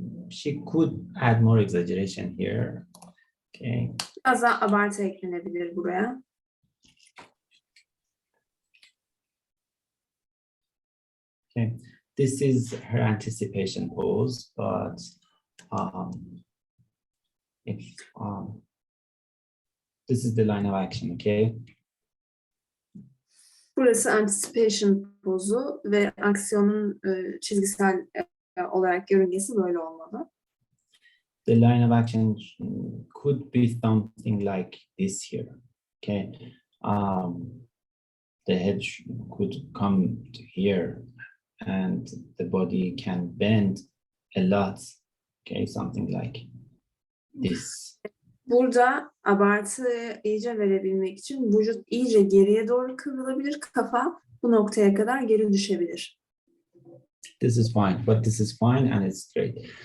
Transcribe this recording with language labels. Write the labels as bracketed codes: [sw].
[en] She could add more exaggeration here. Okay. [tr] Biraz daha abartı eklenebilir buraya. Okay. [en] This is her anticipation pose, but if this is the line of action, okay? [tr] Burası anticipation pozu ve aksiyonun çizgisel olarak yörüngesi böyle olmalı. [en] The line of action could be something like this here, okay? The head could come to here and the body can bend a lot, okay? Something like this. [tr] Burada abartı iyice verebilmek için vücut iyice geriye doğru kıvrılabilir, kafa bu noktaya kadar geri düşebilir. [en] This is fine, but this is fine and it's straight.